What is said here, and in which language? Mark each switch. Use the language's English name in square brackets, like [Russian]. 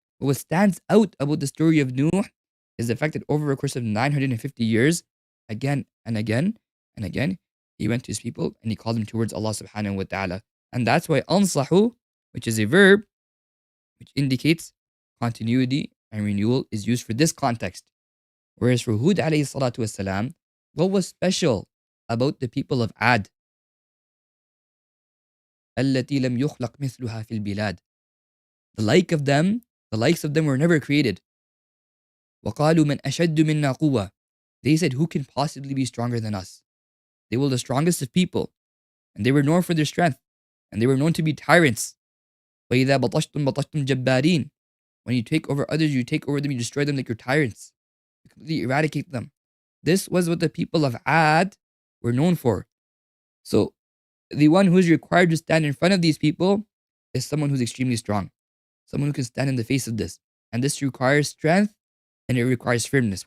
[English] But what stands out about the story of Nuh is the fact that over a course of 950 years, again and again and again, he went to his people and he called them towards Allah subhanahu wa ta'ala. And that's why ansahu, which is a verb, which indicates continuity and renewal, is used for this context. Whereas for Hud alayhi salatu wasalam, what was special about the people of Ad? [Arabic] التي لم يخلق مثلها في البلاد. [English] The likes of them were never created. [Arabic] وقالوا من أشد منا قوة. [English] They said, who can possibly be stronger than us? They were the strongest of people, and they were known for their strength, and they were known to be tyrants. [Arabic] وإذا بطشتم بطشتم جبارين. [English] When you take over others, you take over them, you destroy them like you're tyrants. You completely eradicate them. This was what the people of Ad were known for. So, the one who is required to stand in front of these people is someone who's extremely strong. Someone who can stand in the face of this. And this requires strength and it requires firmness.